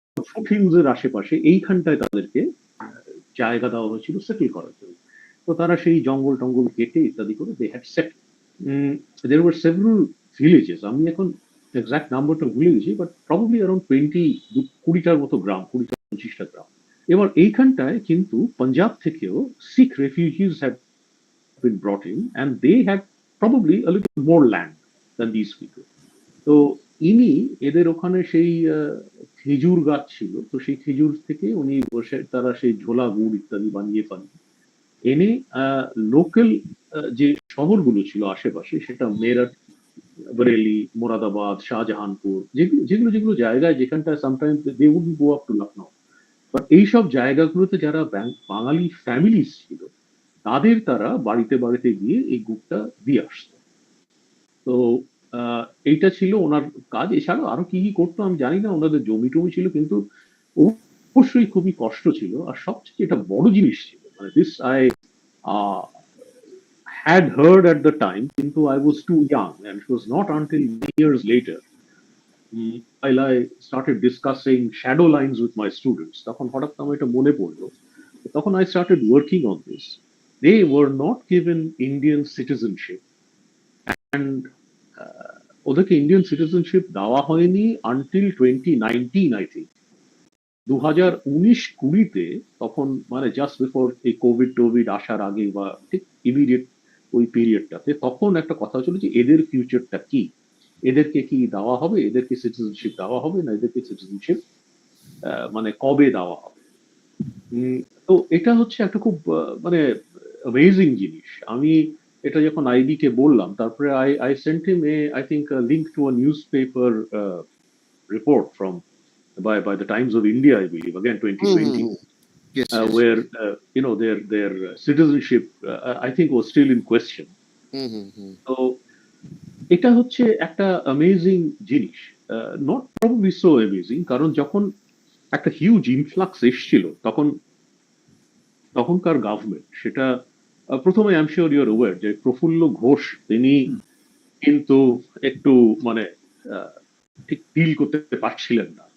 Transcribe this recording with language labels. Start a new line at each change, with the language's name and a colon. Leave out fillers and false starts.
Bangla: ফুটহিলসের আশেপাশে এইখানটায় তাদেরকে জায়গা দেওয়া হয়েছিল সেটেল করার জন্য। তো তারা সেই জঙ্গল টঙ্গল কেটে ইত্যাদি করে
English: They had set. there were several villages,
Bangla: আমি এখন এক্সাক্ট নাম্বারটা ভুলে গেছি,
English: but probably around
Bangla: 20-20টার মতো গ্রাম, 20-25টা গ্রাম। এবার এইখানটায় কিন্তু পাঞ্জাব থেকেও শিখ রেফিউজিজ have
English: been brought in and they had probably a little more land than these people.
Bangla: তো ইনি এদের ওখানে সেই খেজুর গাছ ছিল, তো সেই খেজুর থেকে উনি বসে তারা সেই ঝোলা গুড় ইত্যাদি বানিয়ে পান এনে লোকাল যে শহরগুলো ছিল আশেপাশে, সেটা মেরঠ, বরেলি, মোরাদাবাদ, শাহজাহানপুর, যেগুলো যেগুলো জায়গায় যেখানটায়
English: sometimes they would go up to Lucknow,
Bangla: but এইসব জায়গাগুলোতে যারা বাঙালি ফ্যামিলিজ ছিল তাদের তারা বাড়িতে বাড়িতে গিয়ে এই গুড়টা দিয়ে আসতো। তো এইটা ছিল ওনার কাজ। এছাড়াও আরো কি কি করতো আমি জানি না, ওনাদের জমি টমি ছিল, কিন্তু অবশ্যই খুবই কষ্ট ছিল। আর সবচেয়ে এটা বড় জিনিস ছিল, মানে
English: this I had heard at the time, কিন্তু I was too young, and it was not until years later while I started discussing shadow lines with my students,
Bangla: তখন হঠাৎ আমার এটা মনে পড়লো।
English: তখন I started working on this. They were not given Indian citizenship, and
Bangla: ওদেরকে Indian citizenship দেওয়া হয়নি আনটিল 2019 আই থিঙ্ক। 2019-20তে তখন মানে জাস্ট বিফোর এই কোভিড টোভিড আসার আগে বা ঠিক ইমিডিয়েট ওই পিরিয়ডটাতে তখন একটা কথা ছিল যে এদের ফিউচারটা কি, এদেরকে কি দেওয়া হবে, এদেরকে সিটিজেনশিপ দেওয়া হবে না, এদেরকে সিটিজেনশিপ মানে কবে দেওয়া হবে। তো এটা হচ্ছে একটা খুব মানে অ্যামেজিং জিনিস। আমি এটা যখন আইবি কে বললাম, তারপরে
English: I sent him I think a link to a newspaper report from by the Times of India, I believe, again 2020, yes. where their citizenship I think was still in question.
Bangla: তো এটা হচ্ছে একটা amazing জিনিস,
English: not probably so amazing,
Bangla: কারণ যখন একটা huge influx এসেছিল তখনকার গভর্নমেন্ট সেটা প্রথমে
English: I am sure you're aware
Bangla: যে প্রফুল্ল ঘোষ তিনি কিন্তু একটু মানে ঠিক ডিল করতে পারছিলেন না।